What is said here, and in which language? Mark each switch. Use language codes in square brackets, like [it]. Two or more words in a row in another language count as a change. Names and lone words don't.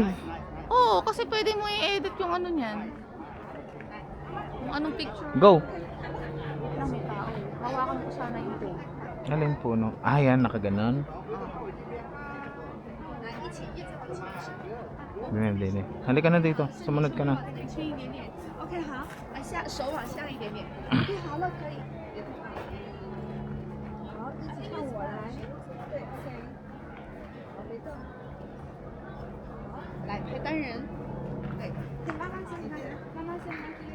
[tl] Oo, kasi pwede mo i-edit yung ano niyan. Yung anong picture. Go. Lang may tao. Hawakan ko sana yung puno. Alin puno? Ah, yan, nakaganon. Dine. Halika na dito. Sumunod ka na. [zh] 轻一点点。OK，好，手往下一点点。OK，好了，可以。好，一起看我来。对，OK。好，没动。好，来拍单人。对，妈妈先拍，妈妈先拍。